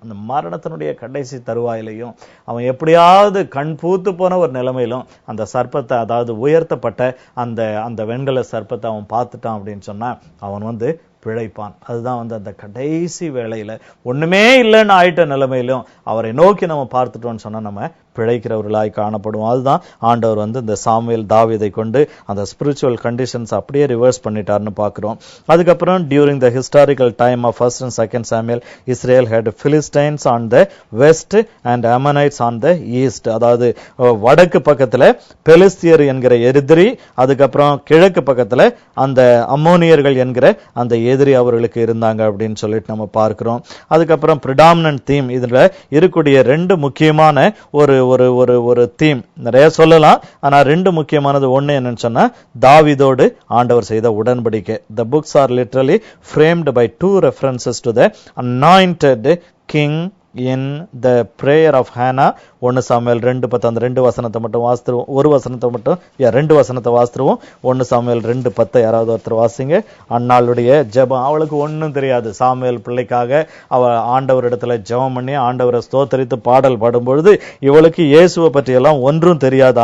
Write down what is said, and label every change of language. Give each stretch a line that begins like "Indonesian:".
Tamil: அந்த மரணத்தினுடைய கடைசி தருவாயிலையும் அவன் எப்படியாவது கண் பூத்து போன ஒரு நிலைமையிலும் அந்த சர்ப்பத்தை, அதாவது உயர்த்தப்பட்ட அந்த வெண்கல சர்ப்பத்தை அவன் பார்த்துட்டான் அப்படின்னு சொன்னா அவன் வந்து பிழைப்பான். அதுதான் வந்து அந்த கடைசி வேளையில ஒண்ணுமே இல்லைன்னு ஆயிட்ட நிலைமையிலும் அவரை நோக்கி நம்ம பார்த்துட்டோம்னு சொன்னா நம்ம பிழைக்கிறவர்களாய் காணப்படுவோம். அதுதான் ஆண்டவர் வந்து இந்த சாமுவேல் தாவீதை கொண்டு அந்த
English: spiritual conditions
Tamil: அப்படியே ரிவர்ஸ் பண்ணிட்டார்னு பார்க்கிறோம்.
English: அதுக்கப்புறம் during the historical time of 1st and 2nd Samuel, Israel had Philistines on the west and Ammonites on the east.
Tamil: அதாவது வடக்கு பக்கத்துல பெலிஸ்தியர் என்கிற எதிரி, அதுக்கப்புறம் கிழக்கு பக்கத்துல அந்த அம்மோனியர்கள் என்கிற அந்த எதிரி அவர்களுக்கு இருந்தாங்க அப்படின்னு சொல்லிட்டு நம்ம பார்க்கிறோம். அதுக்கப்புறம் பிரிடாமினன்ட் தீம், இதுல இருக்கக்கூடிய 2 முக்கியமான ஒரு தீம் நிறைய சொல்லலாம். ஆனா 2 முக்கியமானது. ஒண்ணு என்னன்னு சொன்னா தாவீதோடு ஆண்டவர் செய்த உடன்படிக்கை.
English: The books are literally framed by 2 references to the anointed king in the prayer of Hannah.
Tamil: 1 Samuel 2:10. அந்த 2 வசனத்தை மட்டும் வாசித்துருவோம். ஒரு வசனத்தை மட்டும் 2 வசனத்தை வாசித்துருவோம். 1 சாமுவேல் 2:10 யாராவது ஒருத்தர் வாசிங்க. அன்னாளுடைய ஜெபம், அவளுக்கு ஒன்னும் தெரியாது. சாமுவேல் பிள்ளைக்காக அவ ஆண்டவர் இடத்துல ஜெபம் பண்ணி ஆண்டவரை ஸ்தோத்தரித்து பாடல் பாடும்பொழுது இவளுக்கு இயேசுவை பற்றி எல்லாம் ஒன்றும் தெரியாது.